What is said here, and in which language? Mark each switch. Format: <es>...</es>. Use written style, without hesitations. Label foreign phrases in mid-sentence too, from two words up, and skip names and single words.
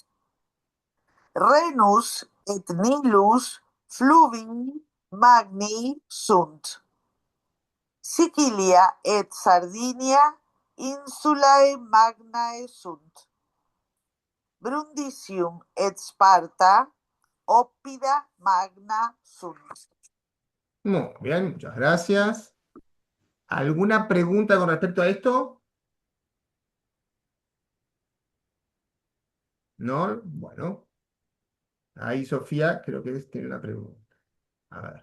<la>Renus et Nilus fluvi magni sunt. Sicilia et Sardinia insulae magnae sunt. Brundisium et Sparta oppida magna sunt.</la> <es>Muy bien, muchas gracias. ¿Alguna pregunta con respecto a esto? ¿No? Bueno, ahí Sofía creo que tiene una pregunta. A ver.</es>